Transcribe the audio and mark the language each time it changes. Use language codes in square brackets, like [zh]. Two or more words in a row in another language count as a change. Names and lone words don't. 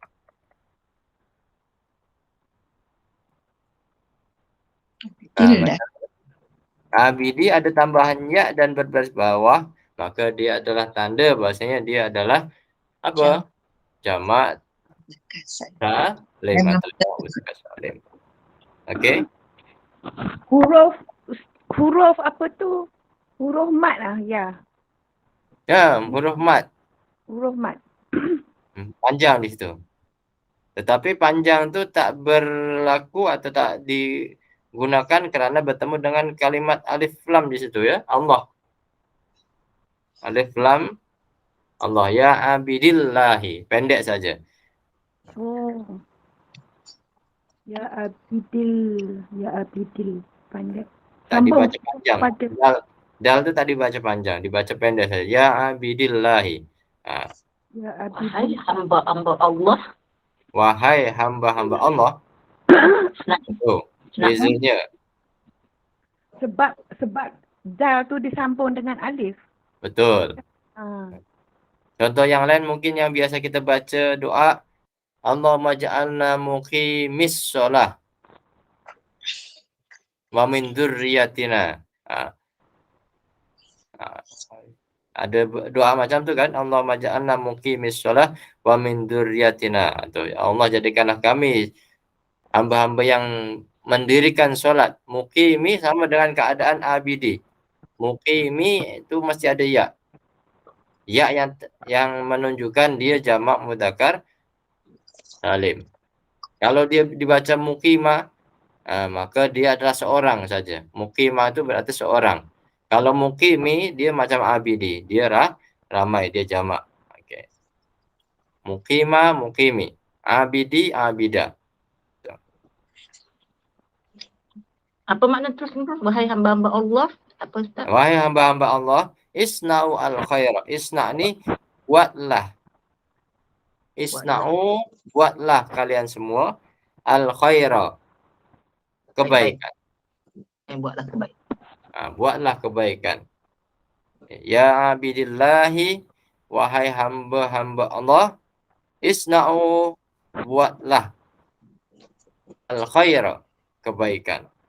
[ms] Abidi ada tambahan ya dan berbaris bawah, maka dia adalah tanda bahasanya dia adalah apa? Jamak salim atau mudzakkar salim. Okey. Huruf apa tu? Huruf mat lah, ya. Ya, huruf mat. Huruf mat. Panjang di situ. Tetapi panjang tu tak berlaku atau tak digunakan kerana bertemu dengan kalimat alif lam di situ ya. Allah. Alif lam Allah [ar] يا عباد الله. [ms] Pendek saja. [ar] أوه. يا عبادِ. [ms] Pendek. Tak dibaca panjang. Pada. Dal tu tak dibaca panjang, dibaca pendek saja. [ar] يا عباد الله. Ya [ms] Wahai [ar] abidil. [ms] hamba-hamba Allah. Wahai hamba-hamba Allah. Oh, bezanya. Sebab dal tu disambung dengan alif. Betul. Contoh yang lain mungkin yang biasa kita baca doa, [ar] اللهم اجعلنا مقيمي الصلاة ومن ذريتنا. [ms] Ada doa macam tu kan, [ar] اللهم اجعلنا مقيمي الصلاة ومن ذريتنا. [ms] Atau ya Allah jadikanlah kami hamba-hamba yang mendirikan solat. Muqimi sama dengan keadaan abidi. Muqimi itu mesti ada ya. Ya yang menunjukkan dia jamak mudzakkar salim. Kalau dia dibaca muqima, maka dia adalah seorang saja. Muqima itu berarti seorang. Kalau muqimi dia macam abidi, dia ramai, dia jamak. Okey. Muqima, muqimi. Abidi, abida. Apa makna terus ni? Wahai hamba-hamba Allah. Apa Ustaz? Wahai hamba-hamba Allah, [ar] اصنعوا الخير. [ms] Isna' ni buatlah. Isna'u buatlah kalian semua al-khaira. Kebaikan. Buatlah kebaikan. Buatlah kebaikan. [ar] يا عباد الله, [ms] wahai hamba-hamba Allah, isna'u, buatlah [ar] الخير, [ms] kebaikan.